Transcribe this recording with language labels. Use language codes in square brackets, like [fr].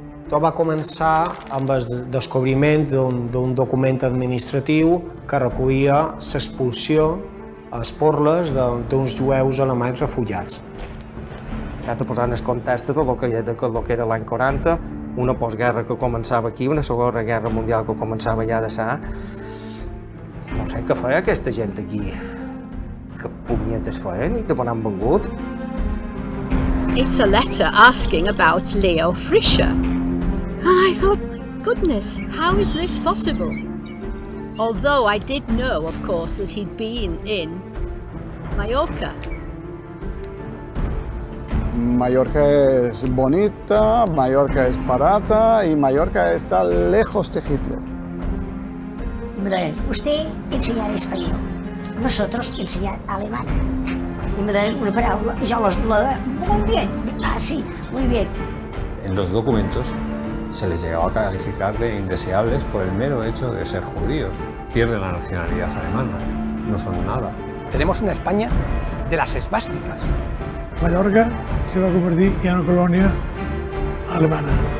[ca] Tot va començar amb el descobriment d'un document administratiu que recollia l'expulsió a les porles d'uns jueus alemanys refugiats. Hem de posar en el context de lo que era l'any 40, una postguerra que començava aquí, una segona guerra mundial que començava ja de sa. No sé què feia aquesta gent aquí. Que punyetes feien i que on han vengut. [en] It's a letter asking about Leo Fischer. And I thought, goodness, how is this possible? Although I did know, of course, that he'd been in Mallorca. [es] Mallorca es bonita, Mallorca es barata y Mallorca está lejos de Hitler. Hombre, usted enseñar español, nosotros enseñar alemán. Y me dan una palabra y yo muy bien, así, muy bien. En los documentos se les llegaba a calificar de indeseables por el mero hecho de ser judíos. Pierden la nacionalidad alemana, no son nada. Tenemos una España de las esvásticas. [ca] Mallorca se va convertir en una colònia alemana.